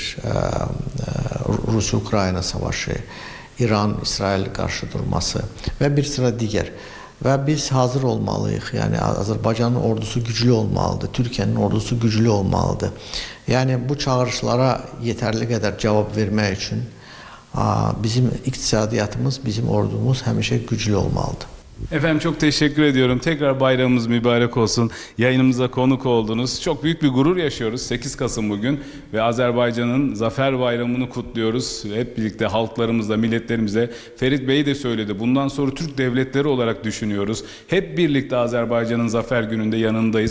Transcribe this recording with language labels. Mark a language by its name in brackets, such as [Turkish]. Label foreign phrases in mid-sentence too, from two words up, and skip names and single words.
[Azerbaijani] Rusiya-Ukrayna savaşı, İran-İsrail qarşıdurması və bir sıra digər. Və biz hazır olmalıyıq. Yəni Azərbaycanın ordusu güclü olmalıdır, Türkiyənin ordusu güclü olmalıdır. Yəni bu çağırışlara yetərli qədər cavab vermək üçün bizim iqtisadiyyatımız, bizim ordumuz həmişə güclü olmalıdır. [Turkish] Efendim çok teşekkür ediyorum. Tekrar bayramımız mübarek olsun. Yayınımıza konuk oldunuz. Çok büyük bir gurur yaşıyoruz. 8 Kasım bugün ve Azerbaycan'ın Zafer Bayramı'nı kutluyoruz. Hep birlikte halklarımızla, milletlerimizle. Ferit Bey de söyledi. Bundan sonra Türk devletleri olarak düşünüyoruz. Hep birlikte Azerbaycan'ın Zafer Günü'nde yanındayız.